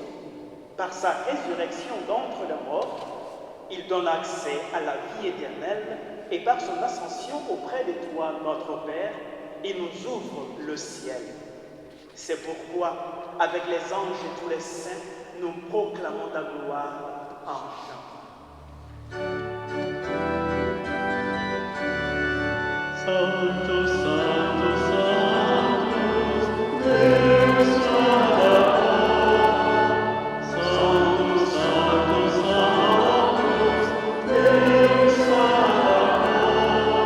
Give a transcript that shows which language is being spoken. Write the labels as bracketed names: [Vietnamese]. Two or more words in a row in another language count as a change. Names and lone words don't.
[French] Par sa résurrection d'entre les morts, il donne accès à la vie éternelle et par son ascension auprès de toi, notre Père, il nous ouvre le ciel. C'est pourquoi, avec les anges et tous les saints, nous proclamons ta gloire en chant. [Portuguese] Santo, Santo, Santo, Deus Sabaoth. Santo, Santo, Santo, Deus Sabaoth.